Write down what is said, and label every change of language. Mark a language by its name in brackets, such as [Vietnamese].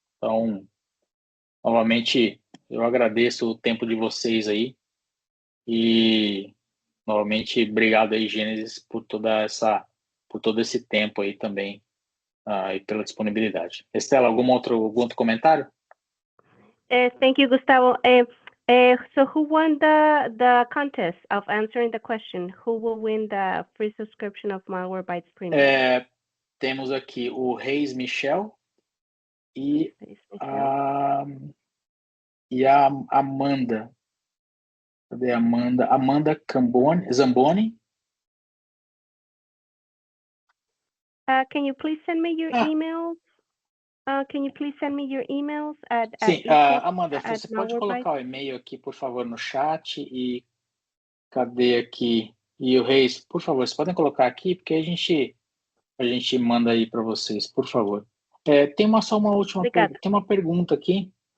[Portuguese] Então, novamente, eu agradeço o tempo de vocês aí e, novamente, obrigado aí, Gênesis, por todo esse tempo aí também e pela disponibilidade. Estela, algum outro comentário? [English] Thank you, Gustavo. So who won the contest of answering the question? Who will win the free subscription of Malwarebytes Premium? [Portuguese] Temos aqui o Reis Michel e a Amanda. Cadê a Amanda? Amanda Zamboni. [English] Can you please send me your emails? Can you please send me your emails at [Portuguese] Sim, [English] info [Portuguese] Amanda, você pode colocar o e-mail aqui, por favor, no chat e cadê aqui? E o Reis, por favor, vocês podem colocar aqui, porque a gente manda aí para vocês, por favor. Tem só uma última pergunta. Tem uma pergunta aqui.